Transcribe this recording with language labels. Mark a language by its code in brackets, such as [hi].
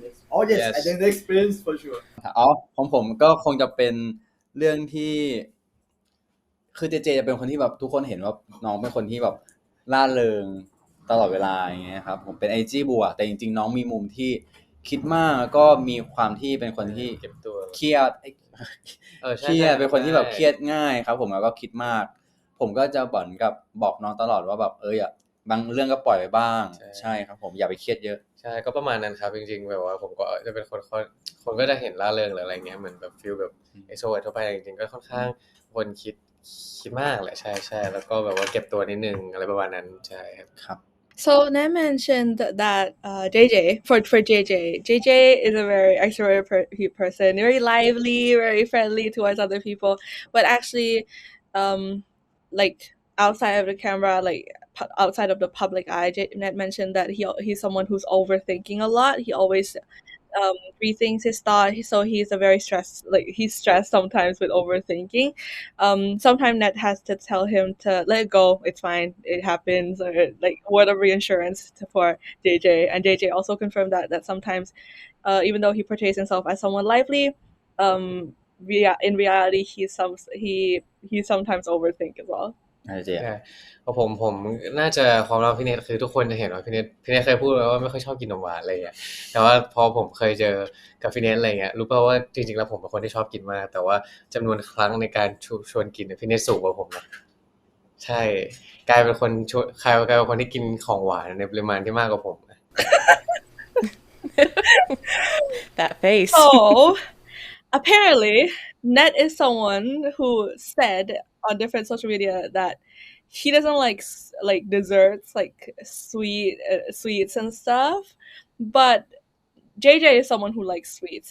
[en] Oh yes, I think the experience for sure. [th] ของผมก็คงจะเป็นเรื่องที่คือเจจะเป็นคนที่แบบทุกคนเห็นว่าน้องเป็นคนที่แบบร่าเริงตลอดเวลาอย่างเงี้ยครับผมเป็น energy บวกแต่จริงๆน้องมีมุมที่คิดมากก็มีความที่เป็นคนที่เก็บตัวเครียด เป็นคนที่แบบเครียดง่ายครับผมแล้วก็คิดมากผมก็จะบอกน้องตลอดว่าแบบบางเรื่องก็ปล่อยไปบ้างใช่ครับผมอย่าไปเครียดเยอะใช่ก็ประมาณนั้นครับจริงๆแบบว่าผมก็จะเป็นคนก็จะเห็นร่าเริงหรืออะไรเงี้ยเหมือนแบบฟีลแบบเอ็กโทรเวิร์ตทั่วไปจริงๆก็ค่อนข้างคนคิดมากแหละใช่ๆแล้วก็แบบว่าเก็บตัวนิดนึงอะไรประมาณนั้นใช่ครับ [en] So Ned mentioned that for JJ is a very extroverted person, very lively, very friendly towards other people, but actually like outside of the camera, like outside of the public eye, Ned mentioned that he's someone who's overthinking a lot. He always rethinks his thought, so he's a very he's stressed sometimes with overthinking. Sometimes Ned has to tell him to let it go, it's fine, it happens, or like word of reassurance for JJ. And JJ also confirmed that sometimes even though he portrays himself as someone lively, in reality he sometimes overthink as well. [th] ผมน่าจะความลับพี่เนทคือทุกคนจะเห็นว่าพี่เนทเคยพูดไว้ว่าไม่ค่อยชอบกินนมหวานอะไรอย่างเงี้ยแต่ว่าพอผมเคยเจอกับพี่เนทอะไรเงี้ยรู้ป่าวว่าจริงๆแล้วผมเป็นคนที่ชอบกินมากแต่ว่าจำนวนครั้งในการชวนกินพี่เนทสูงกว่าผมนะใช่กลายเป็นคนที่กินของหวานในปริมาณที่มากกว่าผม [en] That face. So apparently Ned is someone who said on different social media that he doesn't like desserts, like sweets and stuff, but JJ is someone who likes sweets.